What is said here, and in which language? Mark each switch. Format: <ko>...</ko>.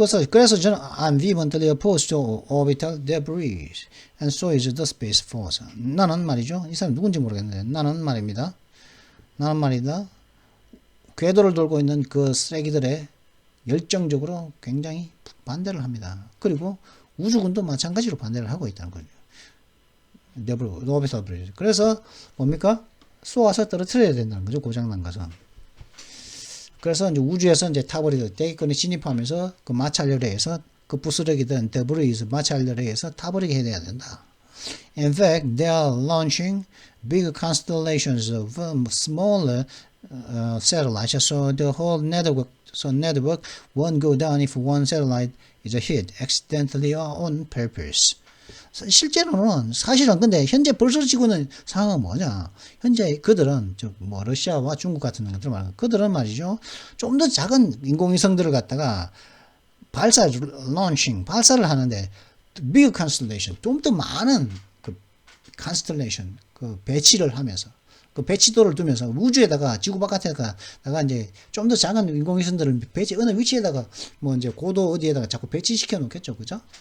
<ko>그래서 저는</ko> <en>I'm vehemently opposed to orbital debris, and so is the Space Force.</en> <ko>나는 말이죠. 이 사람 누군지 모르겠는데 나는 말이다. 궤도를 돌고 있는 그 쓰레기들에 열정적으로 굉장히 반대를 합니다. 그리고 우주군도 마찬가지로 반대를 하고 있다는 거죠.</ko> <en>orbital debris.</en> <ko>그래서 뭡니까? 쏘아서 떨어뜨려야 된다는 거죠. 고장난 것은. 그래서 이제 우주에서 이제 타버리듯 대기권에 진입하면서 그 마찰열에 의해서 그 부스러기든 데브리스 마찰열에 의해서 타버리게 해야 된다.</ko> <en>In fact, they are launching big constellations of smaller satellites, so the whole network won't go down if one satellite is hit accidentally or on purpose.</en> <ko>실제로는 사실은 근데 현재 벌써 지구는 상황은 뭐냐? 현재 그들은 러시아와 중국 같은 것들 말고 그들은 말이죠. 좀 더 작은 인공위성들을 갖다가 발사를 하는데</ko> <en>big constellation</en> <ko>좀 더 많은 constellation 배치를 하면서 배치도를 두면서 우주에다가 지구 바깥에다가 이제 좀 더 작은 인공위성들을 어느 위치에다가 이제 고도 어디에다가 자꾸 배치시켜 놓겠죠, 그죠?</ko>